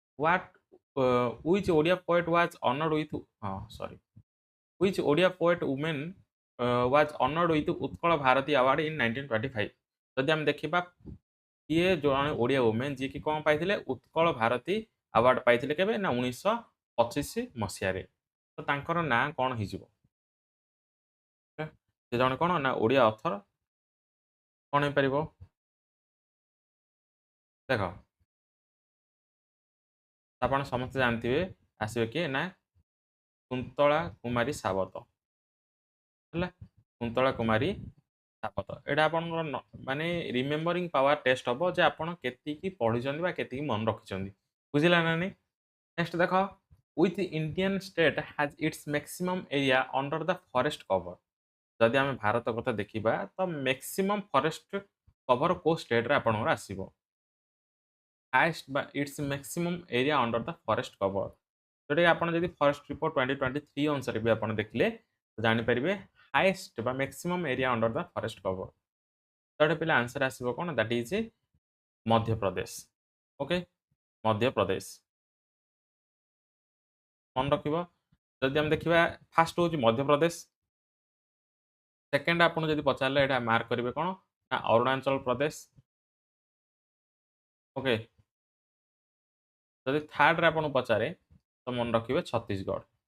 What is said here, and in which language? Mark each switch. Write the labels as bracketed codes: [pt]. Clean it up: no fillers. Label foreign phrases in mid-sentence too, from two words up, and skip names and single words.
[en] What which Odia poet was honored with sorry which Odia poet woman was honored with Utkal Bharati Award in 1925 [or] ଯଦି ଆମେ ଦେଖିବା କିଏ ଜଣେ ଓଡ଼ିଆ ଓମେନ୍ ଯିଏକି କ'ଣ ପାଇଥିଲେ ଉତ୍କଳ ଭାରତୀ ଆୱାର୍ଡ ପାଇଥିଲେ କେବେ ନା 1925 ମସିହାରେ ତ ତାଙ୍କର ନାଁ କ'ଣ ହେଇଯିବ ସେ ଜଣେ କ'ଣ ନା ଓଡ଼ିଆ ଅଥର କ'ଣ ହେଇପାରିବ ଦେଖ ଆପଣ ସମସ୍ତେ ଜାଣିଥିବେ ଆସିବେ କିଏ ନା କୁନ୍ତଳା କୁମାରୀ ସାବତ ହେଲା କୁନ୍ତଳା କୁମାରୀ ସାବତ ଏଇଟା ଆପଣଙ୍କର ମାନେ [en] remembering power test [or] ହବ ଯେ ଆପଣ କେତିକି ପଢ଼ିଛନ୍ତି ବା କେତିକି ମନେ ରଖିଛନ୍ତି ବୁଝିଲା ନା ନାଇଁ ନେକ୍ସଟ ଦେଖ [en] with Indian state has its maximum area under the forest cover [or] ଯଦି ଆମେ ଭାରତ କଥା ଦେଖିବା ତ [en] maximum forest cover [or] କୋଉ ଷ୍ଟେଟରେ ଆପଣଙ୍କର ଆସିବ highest ବା [en] its maximum area under the forest cover [or] जोटा ଆପଣ ଯଦି [en] forest report [or] 2023 ଅନୁସାରେ ବି ଆପଣ ଦେଖିଲେ ଜାଣିପାରିବେ ହାଇଏଷ୍ଟ ବା [en] maximum area under the forest cover [or] ତ ପିଲା ଆନ୍ସର ଆସିବ କ'ଣ [en] that is [or] ମଧ୍ୟପ୍ରଦେଶ ଓକେ ମଧ୍ୟପ୍ରଦେଶ ମନେ ରଖିବ ଯଦି ଆମେ ଦେଖିବା ଫାଷ୍ଟ ହେଉଛି ମଧ୍ୟପ୍ରଦେଶ ସେକେଣ୍ଡ ଆପଣ ଯଦି ପଚାରିଲେ ଏଇଟା ମାର୍କ କରିବେ କ'ଣ ନା ଅରୁଣାଚଳ ପ୍ରଦେଶ ଓକେ ଯଦି ଥାର୍ଡରେ ଆପଣ ପଚାରେ ତ ମନେ ରଖିବେ ଛତିଶଗଡ଼